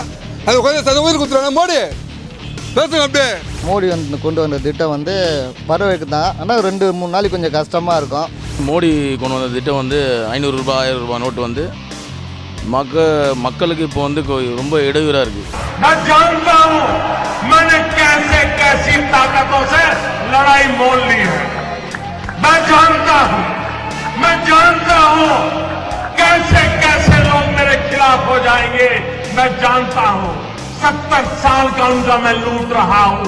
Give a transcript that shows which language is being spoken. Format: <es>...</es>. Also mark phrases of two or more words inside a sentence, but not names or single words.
<ta>அந்த குழந்தை சதவீதம் கொடுத்துருவாங்க. மோடி பேசுங்க. அப்படியே மோடி கொண்டு வந்த திட்டம் பரவாயில்லை தான், ஆனால் 2-3 நாளைக்கு கொஞ்சம் கஷ்டமாக இருக்கும். மோடி கொண்டு வந்த திட்டம் 500 ரூபாய் 1000 ரூபாய் நோட்டு மக்களுக்கு இப்போ ரொம்ப இடையூறாக இருக்குது.</ta> <hi>நான் जानता हूं मैंने कैसे कैसी ताकतों से लड़ाई मोल ली है. मैं जानता हूं कैसे कैसे लोग मेरे खिलाफ हो जाएंगे. मैं जानता हूं 70 साल का उनका मैं लूट रहा हूं.</hi>